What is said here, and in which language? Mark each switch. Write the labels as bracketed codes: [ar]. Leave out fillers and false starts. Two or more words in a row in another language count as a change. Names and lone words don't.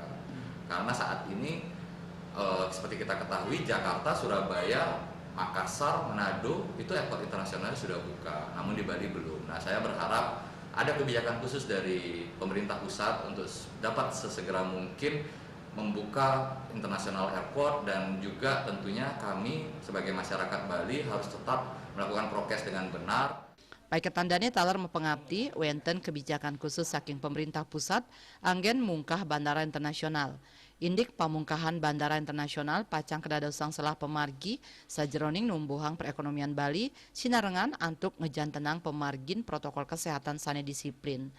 [id] Karena saat ini seperti kita ketahui Jakarta, Surabaya, Makassar, Manado itu airport internasional sudah buka, namun di Bali belum. Nah, saya berharap ada kebijakan khusus dari pemerintah pusat untuk dapat sesegera mungkin membuka international airport, dan juga tentunya kami sebagai masyarakat Bali harus tetap melakukan prokes dengan benar. [ban] Baik ketandane taler mepengabdi wenten kebijakan khusus saking pemerintah pusat anggen mungkah bandara internasional. Indik pamungkahan bandara internasional pacang kedadosang selah pemargi sajeroning numbuhang perekonomian Bali sinarengan antuk ngejantenang pemargin protokol kesehatan sane disiplin.